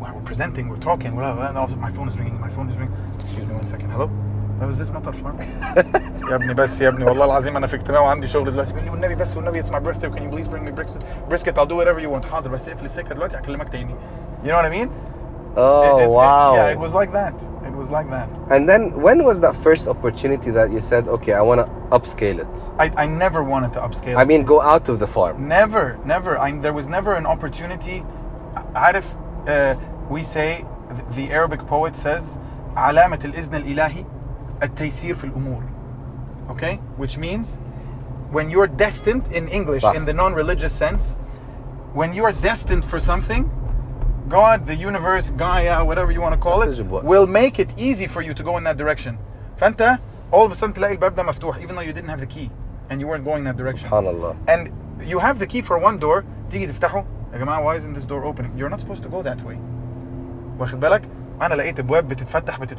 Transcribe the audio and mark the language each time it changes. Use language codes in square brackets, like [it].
[en] We're presenting, we're talking, my phone is ringing. Excuse me 1 second. Hello? Is this Mattar Farm? [ar] يا ابني بس يا ابني والله العظيم انا في اجتماع وعندي شغل دلوقتي. بيقول لي والنبي بس والنبي [en] it's my birthday, can you please bring me brisket? I'll do whatever you want. [ar] حاضر بس اقفل السكة دلوقتي هكلمك تاني. [en] You know what I mean? Oh wow. Yeah, it was like that. And then when was that first opportunity that you said, okay, I want to upscale it? I never wanted to upscale I mean, go out of the farm. Never. There was never an opportunity. عارف, we say, the Arabic poet says, [ar] علامة الإذن الإلهي التيسير في الأمور. [en] Okay? Which means, when you're destined, in English, [ar] صح. [en] in the non-religious sense, when you're destined for something, God, the universe, Gaia, whatever you want to call it, will make it easy for you to go in that direction. فأنت all of a sudden [ar] تلاقي الباب ده مفتوح, [en] even though you didn't have the key and you weren't going that direction. [ar] سبحان الله. [en] And you have the key for one door, [ar] تيجي تفتحه, يا جماعة, [en] why isn't this door opening? You're not supposed to go that way. [ar] واخد بالك؟ أنا لقيت أبواب بتتفتح.